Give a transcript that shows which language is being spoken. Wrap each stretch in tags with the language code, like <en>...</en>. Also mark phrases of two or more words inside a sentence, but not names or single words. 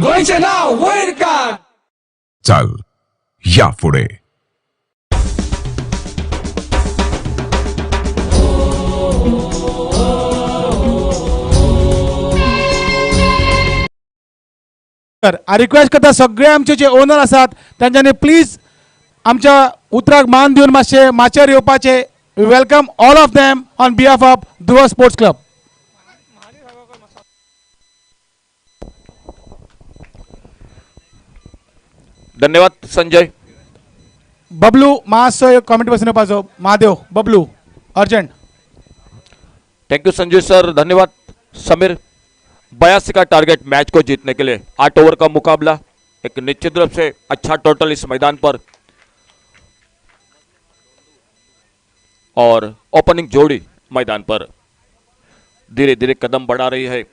<kok>गोयचे नाव वैर का. चाल या पुढे. तर रिक्वेस्ट करता सगळे आमचे जे ओनर असतात त्यांच्यानी प्लीज आमच्या उतराक मान दिवन मातशे माचेर येवपाचे.</kok> <en>Welcome all of them on behalf of Dhruv Sports Club.</en> <kok>धन्यवाद संजय. बबलू मातसो कॉमेंट बसून येवपाचो. महादेव बबलू अर्जंट.</kok> <en>thank you संजय सर. धन्यवाद समीर.</en> <hi>82 का टारगेट मैच को जीतने के लिए 8 ओवर का मुकाबला. एक निश्चित रूप से अच्छा टोटल इस मैदान पर. और ओपनिंग जोड़ी मैदान पर धीरे धीरे कदम बढ़ा रही है.</hi>